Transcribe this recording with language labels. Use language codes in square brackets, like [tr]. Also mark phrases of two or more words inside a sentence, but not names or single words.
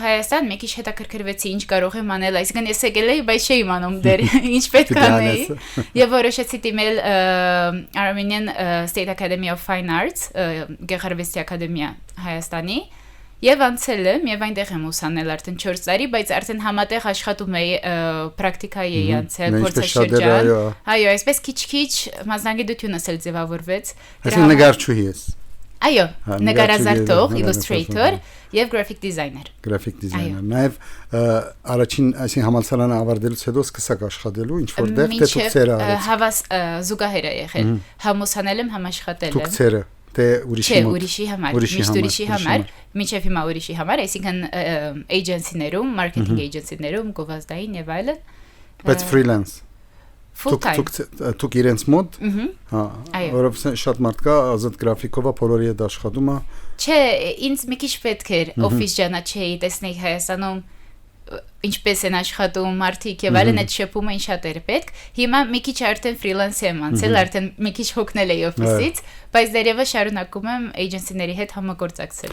[hy] Հայաստան, մի քիչ հետաքրքրվեցի ինչ կարող եմ անել, այսինքն ես եկել էի, բայց չէի իմանում դեռ ինչ պետք է անեի, եւ որոշեցի դիմել Armenian State Academy of Fine Arts, Գեղարվեստի ակադեմիա Հայաստանի, Եվ անցել եմ, եւ այնտեղ եմ ուսանել արդեն 4 տարի, բայց արդեն համատեղ աշխատում էի պրակտիկայի էի անցել, փորձաշրջան։ Այո, այսպես քիչ-քիչ մասնագիտությունս էլ ձևավորվեց։ Այսինքն նկարչուհի ես։ Այո, նկարազարդող, [en] illustrator եւ graphic designer։ Graphic designer։ [hy] Նաեւ առաջին, այսինքն համալսարանը ավարտելուց հետո սկսակ աշխատելու, ինչ որտեղ դե դուք հավաս զուգահեռ է եղել։ Համուսանել եմ, համաշխատել եմ։ Դուք Թե ուրիշի համար, միշտ ուրիշի համար, մինչև հիմա ուրիշի համար, այսինքն agency-ներում, [en] marketing agency- [hy] ներում, գովազդային եւ այլն։ Բայց freelance։ [en] Full time։ [hy] Դուք իրենց մոտ, հա, որովհետեւ շատ մարդ կա ազատ գրաֆիկով բոլորի հետ աշխատում է։ Չէ, ինձ մի քիչ պետք էր օֆիս ջանաչեի, տեսնեի Հայաստանում ինչպես են աշխատում մարդիկ եւ այլն այդ շփումը ինչ շատ էր պետք հիմա մի քիչ արդեն ֆրիլանս եմ անցել արդեն մի քիչ հոգնել էի օֆիսից բայց դերևս շարունակում եմ էջենսիների հետ համագործակցել